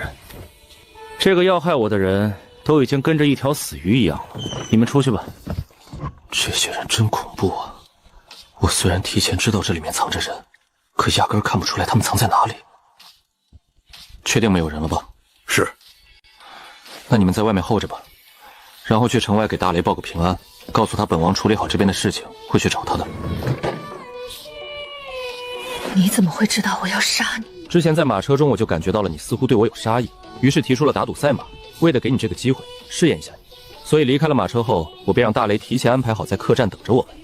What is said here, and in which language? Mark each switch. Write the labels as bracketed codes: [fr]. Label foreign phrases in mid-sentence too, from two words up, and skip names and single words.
[zh] 這個要害我的人都已經跟着一條死魚一樣了，你們出去吧。這些人真恐怖啊！我雖然提前知道這裡面藏着人，可壓根看不出來他們藏在哪裡。確定沒有人了吧？是。那你們在外面候着吧，然後去城外給大雷報個平安，告訴他本王處理好這邊的事情，會去找他的。你怎麼會知道我要殺你？之前在馬車中我就感覺到了你似乎對我有殺意，於是提出了打賭賽馬，為了給你這個機會試驗一下你。所以離開了馬車後，我便讓大雷提前安排好在客棧等着我們。